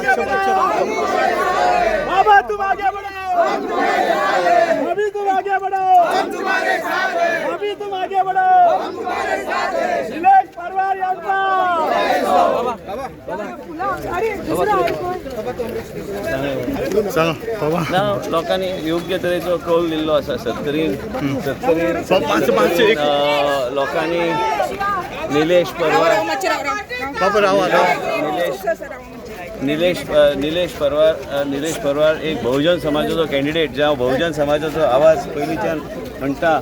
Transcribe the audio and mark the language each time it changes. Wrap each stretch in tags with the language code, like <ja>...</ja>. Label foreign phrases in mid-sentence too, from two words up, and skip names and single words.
<hi>बाबा तुम आगे बढ़ो, अभी तुम आगे बढ़ो, अभी तुम आगे बढ़ो,</hi> <kok>निलेश परवार यांचा लोकांनी योग्य तरेचो कौल दिल्लो आसा. सत्तरीन लोकांनी निलेश परवार निलेश परवार एक बहुजन समाजाचो कॅन्डिडेट जे हांव बहुजन समाजाचो आवाज पयलींच्यान म्हणटा.</kok>